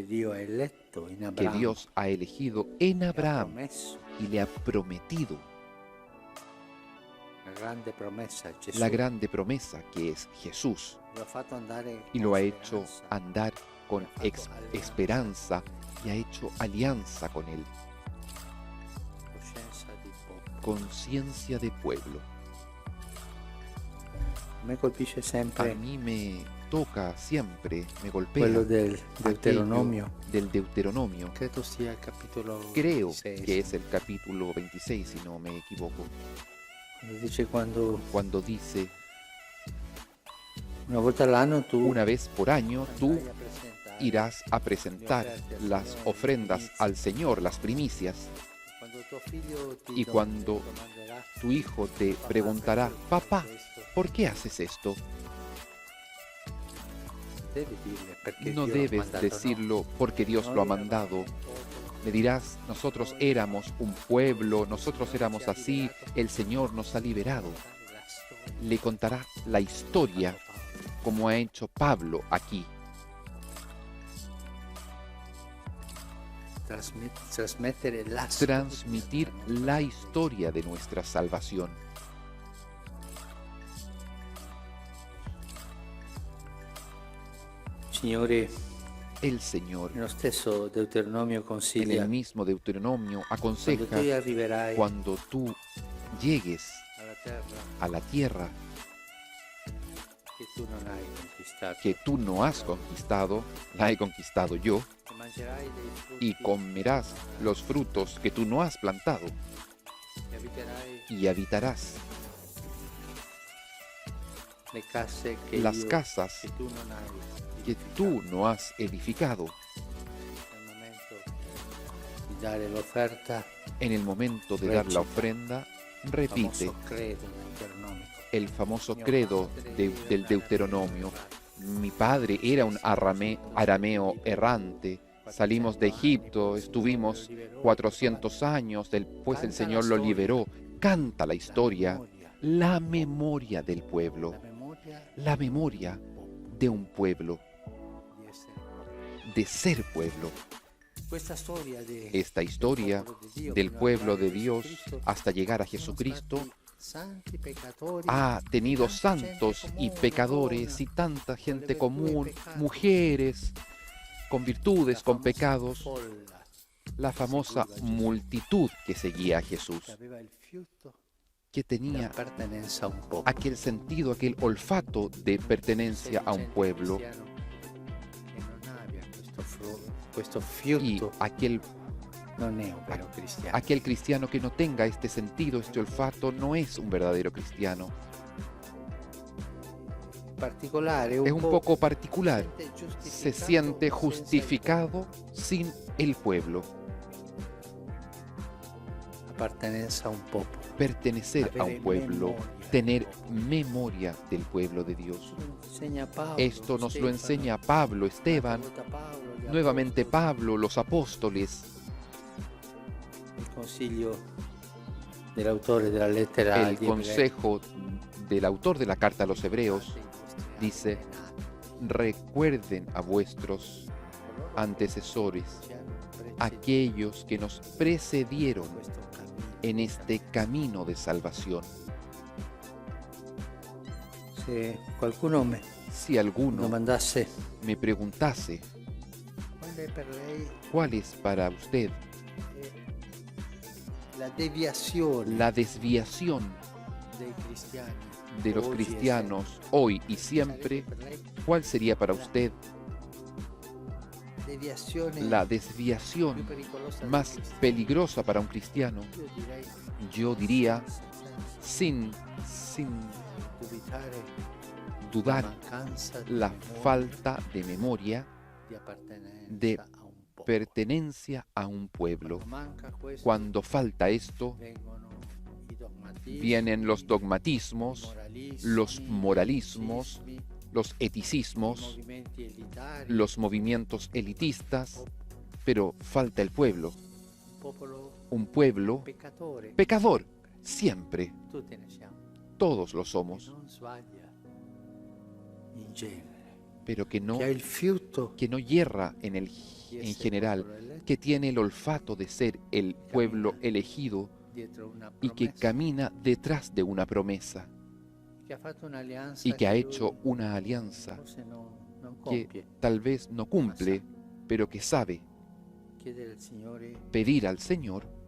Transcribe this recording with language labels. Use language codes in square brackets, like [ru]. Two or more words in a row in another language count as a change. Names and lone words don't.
[es] Dios ha elegido en Abraham y le ha prometido la grande promesa que es Jesús, y lo ha hecho andar con esperanza y ha hecho alianza con Él. Conciencia de pueblo. A mí me toca siempre, me golpea [it] quello del Deuteronomio. [es] del Deuteronomio. [it] Credo sia il capitolo [es] Creo 26. que es el capítulo 26, si no me equivoco, Dice cuando dice, [it] una volta all'anno tu [es] una vez por año tú [it] andrai a presentare [es] irás a presentar las ofrendas al Señor, las primicias, [it] quando tuo figlio ti [es] y cuando [it] domanderà, [es] tu hijo te preguntará, papá, ¿por qué haces esto? [it] devi dirle perché [es] No [it] Dio ha [es] debes [it] mandato, [es] decirlo porque Dios lo ha mandado. Le dirás, nosotros éramos un pueblo, nosotros éramos así, el Señor nos ha liberado. Le contará la historia como ha hecho Pablo aquí. Transmitir la historia de nuestra salvación. [it] Signore, [es] El Señor, [it] nello stesso Deuteronomio [es] en [it] consiglia, [es] el mismo Deuteronomio, [it] quando [es] aconseja, [it] tu arriverai [es] cuando tú llegues [it] alla terra [es] a la tierra [it] che tu non hai conquistato, [es] que tú no has conquistado, la he conquistado yo, [it] e mangerai dei frutti [es] y comerás los frutos que tú no has plantado, [it] e abiterai [es] y habitarás [it] le case che [es] las [it] io- [es] casas [it] che tu non hai [es] que tú no has edificado. [it] Nel momento di dare l'offerta, [es] En el momento de dar la ofrenda, repite [it] famoso credo deuteronomico. [es] el famoso credo del Deuteronomio. Mi padre era un arameo errante. Salimos de Egipto, estuvimos 400 años, después el Señor lo liberó. Canta la historia, la memoria del pueblo, La memoria la memoria de un pueblo, [it] di essere [es] de ser pueblo. [it] questa storia di [es] Esta historia del pueblo de Dios hasta llegar a Jesucristo [it] santi peccatori [es] ha tenido santos y pecadores y tanta gente común, mujeres con virtudes, con pecados, [it] folla [es] la famosa multitud que seguía a Jesús, [it] che aveva il fiuto [es] que [it] di [es] tenía [it] appartenenza a un popolo. [es] aquel sentido, aquel olfato de pertenencia a un pueblo, [it] Che non abbia questo [es] y [it] fiuto non è un vero cristiano. [es] aquel cristiano que no tenga este sentido, este olfato, no es un verdadero cristiano. [it] Particolare, [es] Es un poco particular. Se siente [it] justificato [es] justificado sin el pueblo. [it] appartenenza a un popolo. [es] Pertenecer a un pueblo, tener memoria del pueblo de Dios. Esto nos lo enseña Pablo, Esteban, nuevamente Pablo, los apóstoles, [it] Il consiglio dell'autore della lettera [es] el [it] agli Ebrei. [es] consejo del autor de la carta a los Hebreos dice: recuerden a vuestros antecesores, aquellos que nos precedieron en este camino de salvación. [it] Se qualcuno mi [es] Si alguno [it] domandasse [es] me preguntase [it] qual è per lei [es] cuál es para usted [it] la deviazione [es] la desviación [it] dei cristiani [es] de los [it] oggi e [es] cristianos hoy y siempre, [it] sempre, per lei [es] ¿cuál sería para usted [it] deviazione [es] la [it] più [es] desviación [it] pericolosa del [es] más [it] cristiano? [es] peligrosa para un cristiano? [it] Io direi [es] Yo diría, sin [it] dubitare [es] dudar, [it] la mancanza di [es] la [it] memoria, [es] falta de memoria [it] di appartenenza [es] de [it] a un popolo. [es] pertenencia a un pueblo. [it] Quando manca questo, [es] Cuando falta esto, [it] vengono i dogmatismi, [es] vienen los [it] i [es] dogmatismos, los moralismos, [it] i [es] los eticismos, [it] movimenti elitari, [es] los movimientos elitistas, pero falta el pueblo. un pueblo pecador, siempre. Todos lo somos, pero que no yerra en general, que tiene el olfato de ser el pueblo elegido y que camina detrás de una promesa y que ha hecho una alianza que tal vez no cumple, pero que sabe pedir al Señor